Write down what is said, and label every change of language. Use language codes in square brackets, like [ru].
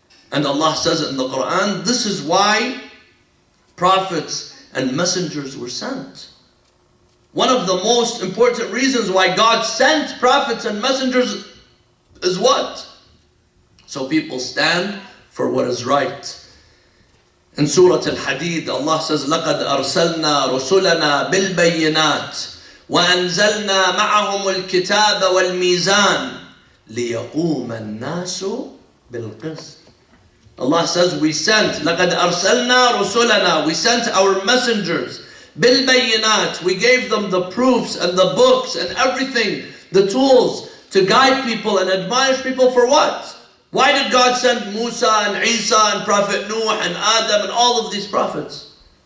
[en] And Allah says it in the Quran, this is why prophets and messengers were sent. One of the most important reasons why God sent prophets and messengers is what? So people stand for what is right. In Surah Al-Hadid, Allah says, [ar] لَقَدْ أَرْسَلْنَا رُسُلَنَا بِالْبَيِّنَاتِ وَأَنزَلْنَا مَعَهُمُ الْكِتَابَ وَالْمِيزَانِ لِيَقُومَ النَّاسُ بِالْقِسْطِ. [en] Allah says, we sent, [ar] لَقَدْ أَرْسَلْنَا رُسُلَنَا, [en] we sent our messengers, [ar] بِالْبَيِّنَاتِ, [en] we gave them the proofs and the books and everything, the tools to guide people and admonish people for what? Why did God send Musa and Isa and Prophet Nuh and Adam and all of these prophets?